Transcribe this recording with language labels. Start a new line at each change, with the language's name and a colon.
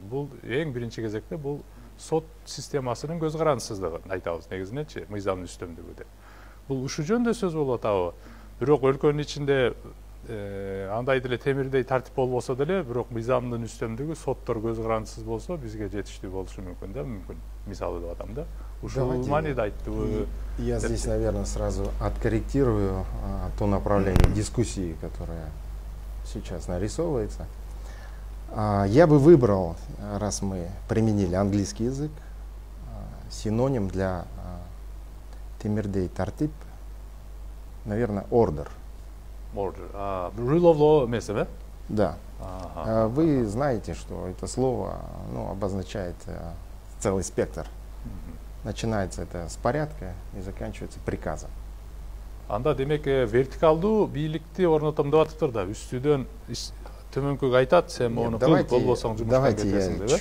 Kyrgyz: Бул эң биринчи кезекте бул сот системасынын көз карандысыздыгын айтабыз негизиненчи, мыйзамдын үстөмдүгү деп. Бул ушул жөнүндө сөз болуп атабы? Бирок өлкөнүн ичинде андай деле темирдей тартип болбосо деле, бирок мыйзамдын үстөмдүгү соттор көз карандысыз болсо бизге жетиштүү болушу мүмкүн да, мүмкүн. Мисалы деп атам да. Ушул мааниде айттыбы?
Russian: Я здесь, наверное, сразу откорректирую то направление дискуссии, которое сейчас нарисовывается. Я бы выбрал, раз мы применили английский язык, синоним для
Kyrgyz: темирдей тартип,
Russian: наверное, order.
English: Rule of law
Kyrgyz: эмес, да?
Russian: Да. Вы знаете, что это слово обозначает целый спектр. Начинается это с порядка и заканчивается приказом.
Kyrgyz: Анда демек вертикалдуу бийликти орнотом деп атыптыр да, үстүдөн төмөнкүгө айтат, сен ону кылып болбосоң жумуштан кетесиң деп.